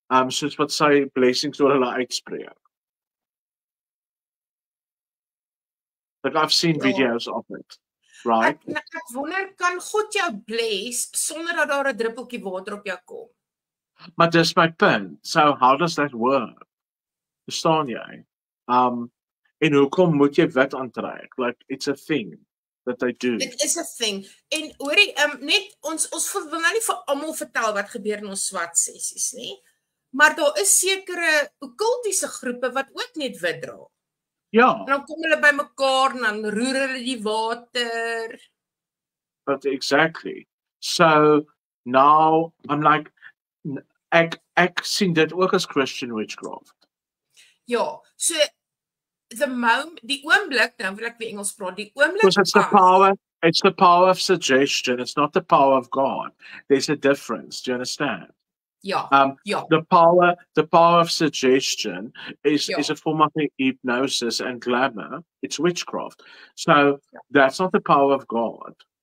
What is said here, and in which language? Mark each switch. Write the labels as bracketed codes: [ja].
[af] Soos wat sy blessings oor hulle uitspreek. [en] Like I've seen videos of it, right? [af] Ek wonder, kan God jou bless sonder dat daar 'n druppeltjie water op jou kom? Maar dis my punt. [en] So how does that work? [af] Verstaan jy? En hoekom moet jy wit aantrek? [en] Like it's a thing that they do. [af] Dit is 'n ding. En hoorie, net ons wil nou nie vir almal vertel wat gebeur in ons swart sessies nie. Maar daar is sekere okkultiese groepe wat ook net wit dra. Ja. En dan kom hulle bymekaar en dan roer hulle die water. [en] But exactly. So now I'm like [af] ek sien dit ook as [en] Christian witchcraft. [af] Ja, so die oomblik, nou wil ek weer Engels praat, die oomblik [en] Because it's the power of suggestion, it's not the power of God. There's a difference, do you understand? [af] Ja, [en] The power of suggestion is [af] Ja. [en] a form of hypnosis and glamour. It's witchcraft. So that's not the power of God.